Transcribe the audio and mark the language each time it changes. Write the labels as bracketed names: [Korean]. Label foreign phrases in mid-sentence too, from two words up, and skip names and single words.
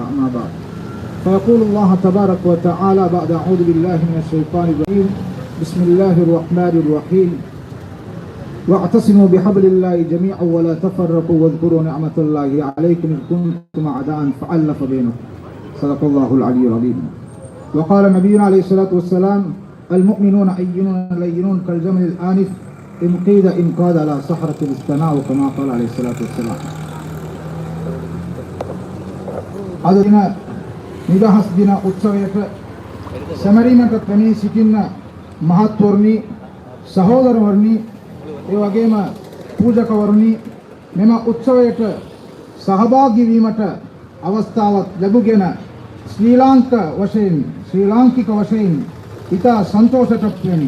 [Arabic] أما بعد، فيقول الله تبارك وتعالى بعد أعوذ بالله من الشيطان الرجيم بسم الله الرحمن الرحيم واعتصموا بحبل الله جميعا ولا تفرقوا واذكروا نعمة الله عليكم إذ كنتم أعداء فألف بينكم. صدق الله العلي العظيم. وقال نبينا عليه الصلاة والسلام المؤمنون أينون لينون كالجمل الآنف إن قيد إن قاد على صحرة الاستناء كما قال عليه الصلاة والسلام. [Sinhala] අද නිදහස් දින උත්සවයට සැමරීමට පැමිණ සිටින මහත්වරුනි, සහෝදරවරුනි, ඒ වගේම පූජකවරුනි, මෙම උත්සවයට සහභාගී වීමට අවස්ථාවක් ලැබුගෙන ශ්‍රී ලාංකික වශයෙන් ඉතා සන්තෝෂට වෙමි.